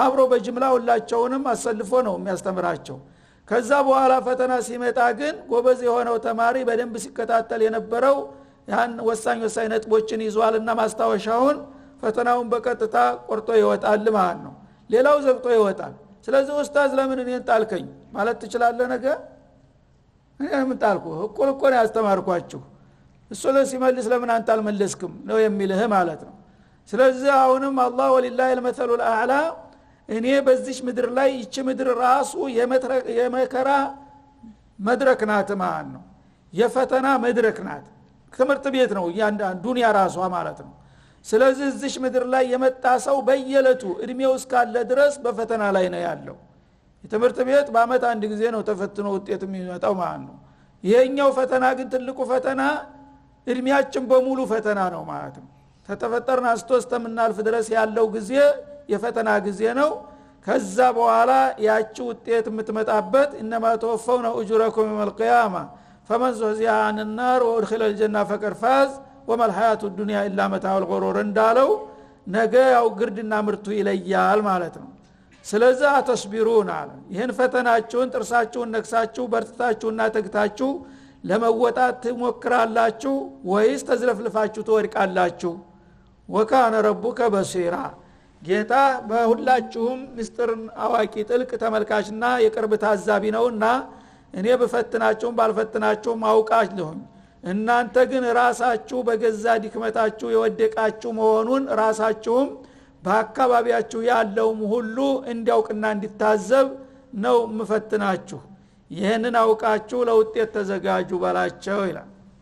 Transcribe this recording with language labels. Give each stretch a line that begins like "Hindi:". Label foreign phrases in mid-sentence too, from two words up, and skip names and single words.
Amharic: አብሮ በጅምላ ሁላቸውንም አሰልፎ ነው የሚያስተምራቸው። ከዛ በኋላ ፈተና ሲመጣ ግን ጎበዝ የሆነው ተማሪ በደንብ ሲከታተል የነበረው ያን ወሳኝ ነጥቦችን ይዟልና ማስታወሻውን ፈተናውን በቀጥታ ቆርጦ ይወጣል ማለት ነው። ሌላው ዘግቶ ይወጣል። ስለዚህ ኡስታዝ ለምን እኔን ጣልከኝ ማለት ትችላለህ? ነገር እኔም ጣልኩ እኮ ነው ያስተማርኳችሁ እሱ ለሲመልስ ለምን አንተ አልመለስክም ነው የሚልህ ማለት ነው። ስለዚህ አሁንም አላህ
Arabic: ولله المثل الاعلى
Amharic: እኔ በዚህ ምድር ላይ ይቺ ምድር ራሱ የመከራ መድረክ ናት ማለት ነው። የፈተና መድረክ ናት። ትምህርት ቤት ነው ያንዳንዱ ዱንያ ራሷ ማለት ነው። ስለዚህ እዚህ ምድር ላይ የመጣ ሰው በየለቱ እድሜው እስካለ ድረስ በፈተና ላይ ነው ያለው። የትምህርት ቤት በአመት አንድ ጊዜ ነው ተፈትኖ ውጤት የሚመጣው ማለት ነው። ይሄኛው ፈተና ግን ትልቁ ፈተና እድሜያችን በሙሉ ፈተና ነው ማለት ነው። ተተፈጠርና እስከምናልፍ ድረስ ያለው ጊዜ የፈተና ጊዜ ነው። ከዛ በኋላ ያቺ ውጤት የምትመጣበት
Arabic: انما توفون اجوركم يوم القيامه فمن زحزح عن النار وادخل الجنه فقد فاز وما الحياه الدنيا الا متاع الغرور
Amharic: እንዳለው ነገ ያው ግርድና ምርቱ ይለያል ማለት ነው። ስለዚህ አተስቢሩን አለ ይሄን ፈተናችሁን ጥርሳችሁን ነክሳችሁ በርትታችሁና ተግታችሁ ለመወጣት ትሞክራላችሁ ወይስ ተዝለፍልፋችሁ ትወድቃላችሁ?
Arabic: وكان ربك بصيرا
Amharic: ጌታ በሁላችሁም ምስጢርን አዋቂ ጥልቅ ተመልካችና የቅርብ ታዛቢ ነውና እኔ በፈትናችሁም ባልፈትናችሁም አውቃለሁኝ። እናንተ ግን ራሳችሁ በገዛ ድክመታችሁ የወደቃችሁ መሆኑን ራሳችሁም በአካባቢያችሁ ያለውም ሁሉ እንዲያውቅና እንዲታዘብ ነው መፈትናችሁ። ይሄንን አውቃችሁ ለውጤት ተዘጋጁ በላቸው ይላል።